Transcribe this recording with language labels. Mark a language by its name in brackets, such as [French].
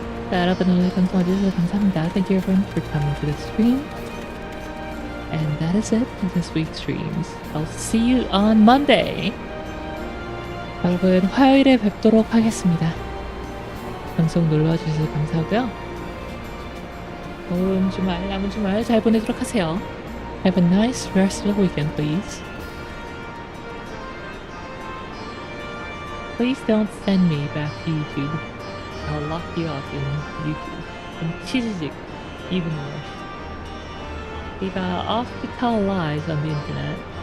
[Korean] 자, 여러분 오늘 방송 와주셔서 감사합니다. [English] Thank you everyone for coming to the stream. And that is it for this week's streams. I'll see you on Monday. [Korean] 여러분 화요일에 뵙도록 하겠습니다. 방송 놀러와주셔서 감사하고요. 좋은 주말, 남은 주말 잘 보내도록 하세요. [English] Have a nice rest of the weekend, please. Please don't send me back to YouTube. I'll lock you up in YouTube. And 치즈직, even worse. 네가 off to tell lies on the internet.